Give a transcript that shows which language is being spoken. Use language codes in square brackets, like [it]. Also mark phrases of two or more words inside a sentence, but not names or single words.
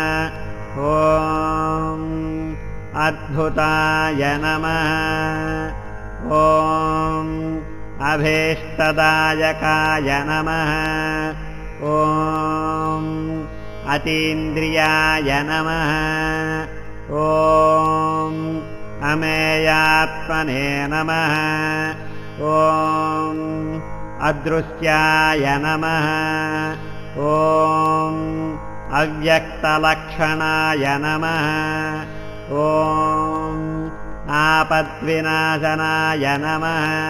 [sa] ఓం అద్భుతాయ నమః. ఓం అభీష్టదాయకాయ నమః. ఓం అతీంద్రియాయ నమః. ॐ अमेयात्मने नमः ॐ अदृश्याय नमः ॐ अव्यक्तलक्षणाय नमः ॐ आपद्विनाशनाय नमः